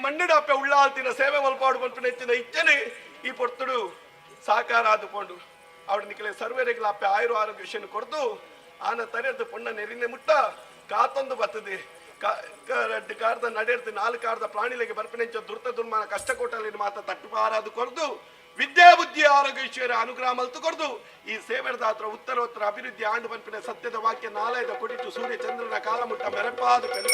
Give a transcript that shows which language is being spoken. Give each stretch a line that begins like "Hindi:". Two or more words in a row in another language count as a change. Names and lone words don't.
Tulu: ಮಣ್ಣಿಡ ಅಪ್ಪೆ ಉಳ್ಳಾಲ್ತಿನ ಸೇವೆ ಮಲ್ಪಾಡು ಕೊರ್ಪಿನಂಚಿನ ಇಚ್ಛನೆ ಈ ಪೊರ್ತುಡು ಸಾಕಾರ ಆದುಕೊಂಡು ಅವಡ ನಿಖಲೆ ಸರ್ವೇರೆಗಳ ಅಪ್ಪೆ ಆರೋಗ್ಯ ವಿಷಯ ಕೊಡ್ದು ಆನ ತರೆದು ಪೊಣ್ಣ ನೆರಿನೆ ಮುಟ್ಟ ಕಾತೊಂದು ಬರ್ತದೆ ಕಾರ್ದ ನಡೆರ್ದು 4 ಕಾರ್ದ ಪ್ರಾಣಿಲೆಗೆ ಬರ್ಪಿನಂಚ ದುರ್ತ ದುರ್ಮಾನ ಕಷ್ಟ ಕೊಟ್ಟಲ್ಲಿ ಮಾತ ತಟ್ಟುಪಾರಾದು ಕೊರ್ದು ವಿದ್ಯಾ ಬುದ್ಧಿ ಆರೋಗ್ಯ ಐಶ್ವರ್ಯ ಅನುಗ್ರಹ ಮಲ್ತು ಕೊಡ್ದು ಈ ಸೇವೆದಾತ್ರ ಉತ್ತರೋತ್ತರ ಅಭಿವೃದ್ಧಿ ಆಂಡು ಬಂಪಿನ ಸತ್ಯದ ವಾಕ್ಯ ನಾಲಯದ ಕೊಡಿತು ಸೂರ್ಯ ಚಂದ್ರನ ಕಾಲ ಮುಟ್ಟ ಮೆರಪಾದು